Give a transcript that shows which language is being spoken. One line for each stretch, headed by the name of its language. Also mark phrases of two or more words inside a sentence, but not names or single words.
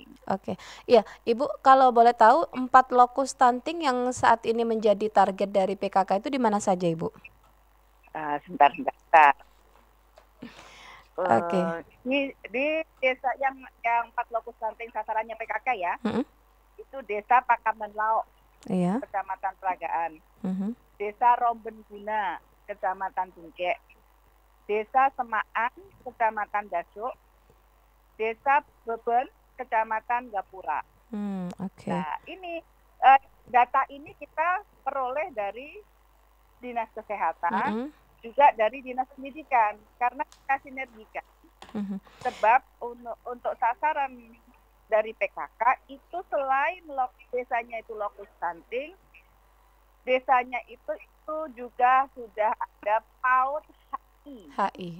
Indonesian: Oke, iya Ibu, kalau boleh tahu 4 lokus stunting yang saat ini menjadi target dari PKK itu di mana saja Ibu? Sebentar. Oke. Di desa yang 4 lokus stunting sasarannya PKK ya, itu Desa Pakaman Laok, Kecamatan Peragaan, Desa Rombenguna, Kecamatan Tungkek, Desa Semaan, Kecamatan Dasuk, Desa Beben, Kecamatan Gapura. Nah, ini data ini kita peroleh dari Dinas Kesehatan, juga dari Dinas Pendidikan, karena kita sinergikan. Sebab untuk sasaran dari PKK itu selain desanya itu lokus stunting, desanya itu juga sudah ada PAUD HI.